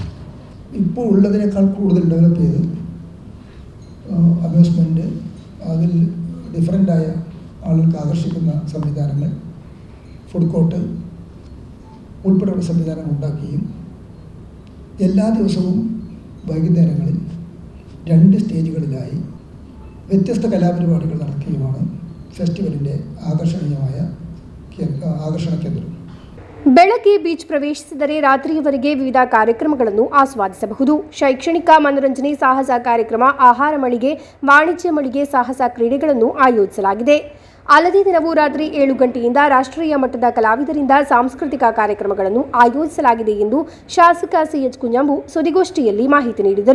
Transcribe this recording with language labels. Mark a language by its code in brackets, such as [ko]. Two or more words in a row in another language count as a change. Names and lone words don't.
[ml] ഇപ്പോൾ ഉള്ളതിനേക്കാൾ കൂടുതൽ ഡെവലപ്പ് ചെയ്ത് അമ്യൂസ്മെൻറ്റ്, അതിൽ ഡിഫറൻ്റായ ആളുകൾക്ക് ആകർഷിക്കുന്ന സംവിധാനങ്ങൾ, ഫുഡ് കോർട്ട് ഉൾപ്പെടെയുള്ള സംവിധാനം ഉണ്ടാക്കുകയും എല്ലാ ദിവസവും വൈകുന്നേരങ്ങളിൽ 2 സ്റ്റേജുകളിലായി വ്യത്യസ്ത കലാപരിപാടികൾ നടക്കുകയുമാണ് ഫെസ്റ്റിവലിൻ്റെ ആകർഷണ കേന്ദ്രം. [kn] ಬೆಳಗ್ಗೆ ಬೀಚ್ ಪ್ರವೇಶಿಸಿದರೆ ರಾತ್ರಿಯವರೆಗೆ ವಿವಿಧ ಕಾರ್ಯಕ್ರಮಗಳನ್ನು ಆಸ್ವಾದಿಸಬಹುದು. ಶೈಕ್ಷಣಿಕ ಮನರಂಜನೆ, ಸಾಹಸ ಕಾರ್ಯಕ್ರಮ, ಆಹಾರ ಮಳಿಗೆ, ವಾಣಿಜ್ಯ ಮಳಿಗೆ, ಸಾಹಸ ಕ್ರೀಡೆಗಳನ್ನು ಆಯೋಜಿಸಲಾಗಿದೆ. ಅಲ್ಲದೆ ದಿನವೂ ರಾತ್ರಿ 7 ಗಂಟೆಯಿಂದ ರಾಷ್ಟ್ರೀಯ ಮಟ್ಟದ ಕಲಾವಿದರಿಂದ ಸಾಂಸ್ಕೃತಿಕ ಕಾರ್ಯಕ್ರಮಗಳನ್ನು ಆಯೋಜಿಸಲಾಗಿದೆ ಎಂದು ಶಾಸಕ ಸಿಎಚ್ ಕುಂಜಂಬು ಸುದ್ದಿಗೋಷ್ಠಿಯಲ್ಲಿ ಮಾಹಿತಿ ನೀಡಿದರು.